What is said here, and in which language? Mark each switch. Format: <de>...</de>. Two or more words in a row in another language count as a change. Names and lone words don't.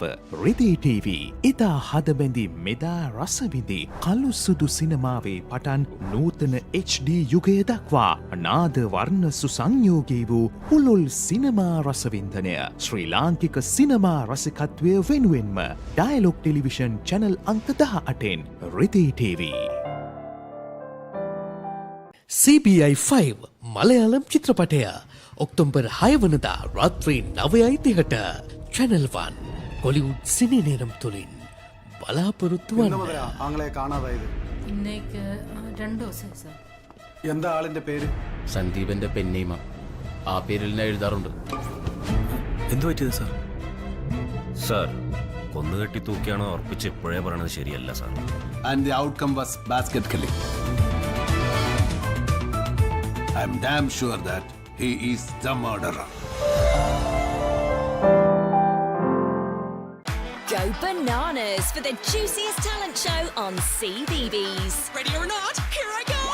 <si>රිදී TV එදා හදබැඳි මෙදා රසවිඳි කළු සුදු සිනමාවේ පටන් නූතන HD යුගය දක්වා නාද වර්ණ සුසංයෝගී වූ පුළුල් සිනමා රසවින්දනය ශ්‍රී ලාංකික සිනමා රසිකත්වය වෙනුවෙන්ම ඩයලොග් ටෙලිවිෂන් චැනල් අංක 18න් රිදී TV. CBI 5 මලයාලම් චිත්‍රපටය ඔක්තෝබර් 6 වනදා රාත්‍රී 9:30ට Channel 1 කොලිවුඩ් සිනි நேரம் තුලින් බලාපොරොත්තු වන්න.</si> <ml>ആങ്ങളെ കാണാതായത് ഇന്നേക്ക് 2 ദിവസം സർ. എന്താ ആളിന്റെ പേര്? സന്ദീപന്റെ പെന്നീമ. ആ പേരിൽ ഞാൻ എഴുതാറുണ്ട്. എന്തു പറ്റിയത് സാർ? സാർ കൊന്നുകെട്ടി തൂക്കിയാണോ ഉറപ്പിച്ച് ഇപ്പോഴേ പറയണത് ശരിയല്ല സാർ.</ml> <en>And the outcome was basket killing. I'm damn sure that he is the murderer. Go bananas for the juiciest talent show on CBeebies. Ready or not, here I go!</en>